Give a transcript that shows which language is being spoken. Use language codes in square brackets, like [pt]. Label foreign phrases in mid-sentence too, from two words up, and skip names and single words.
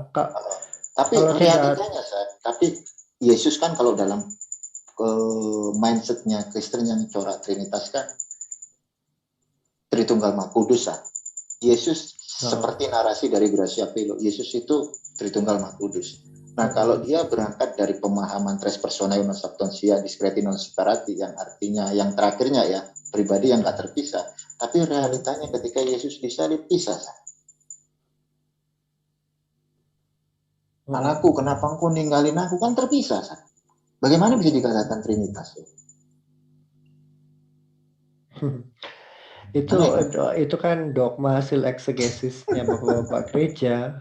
[id] Tapi realitanya, Sak, tapi Yesus kan kalau dalam mindsetnya Kristen yang corak Trinitas kan Tritunggal Maha Kudus, Sak. Yesus seperti narasi dari Gracia Pelo, Yesus itu Tritunggal Maha Kudus. Nah, kalau dia berangkat dari pemahaman [la] tres personae una substantia discreti non separati, [id] yang artinya yang terakhirnya ya pribadi yang nggak terpisah, tapi realitanya ketika Yesus disalib pisah. Anakku, kenapa engkau ninggalin aku? Kan terpisah. Bagaimana bisa dikatakan Trinitas? Itu kan dogma hasil eksegesisnya Bapak gereja.